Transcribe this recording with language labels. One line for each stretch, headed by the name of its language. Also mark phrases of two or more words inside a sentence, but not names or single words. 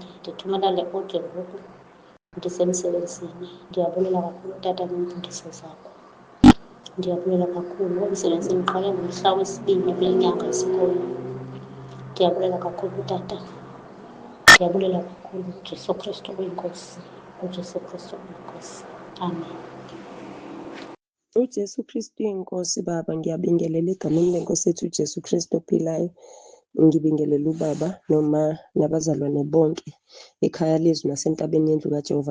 Xhosa: Ndithumela le audio ngoku ndisemsebenzini. Ndiyabulela kakhulu tata ngeemfundiso zakho, ndiyabulela kakhulu. Umsebenzi ndiqale ngomhla wesibini kule nyanga yesikolo. Ndiyabulela kakhulu tata, ndiyabulela kakhulu. uJesu Kristu uyinkosi, uJesu Kristu uyinkosi, amen. uJesu Kristu inkosi.
Zulu: Baba, ngiyabingelela egameni lenkosi ethu uJesu Kristu ophilayo. Ngibingelela ubaba noma nabazalwane bonke ekhaya lezwi nasentabeni yendlu kaJehova.